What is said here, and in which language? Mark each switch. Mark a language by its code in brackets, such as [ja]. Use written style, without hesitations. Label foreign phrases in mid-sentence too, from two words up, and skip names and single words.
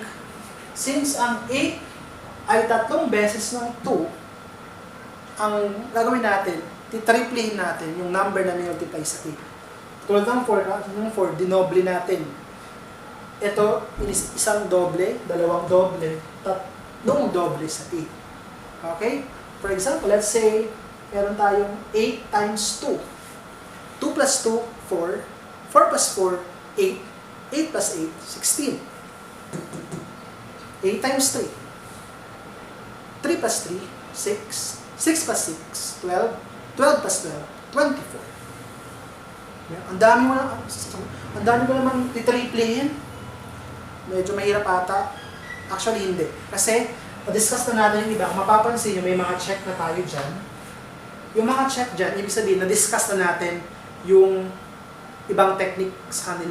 [tl] Since ang 8 ay 3 beses ng 2, ang gagawin natin, titriplehin natin yung number na multiply sa 8. Tulad ng 4, dinoble natin. Ito, isang doble, dalawang doble, 3 doble sa 8. [en] Okay? For example, let's say, [tl] meron tayong 8 times 2. [en] 2 plus 2, 4. 4 plus 4, 8. 8 plus 8, 16. 8 times 3. 3 plus 3, 6. 6 plus 6, 12. 12 plus 12, 24. [tl] Ang dami mo naman titriplehin. Medyo mahirap ata. Actually, hindi. Kasi, na-discuss na natin yung iba. Kung mapapansin nyo, may mga check na tayo dyan. Yung mga check dyan, ibig sabihin, na-discuss na natin yung ibang technique sa kanila.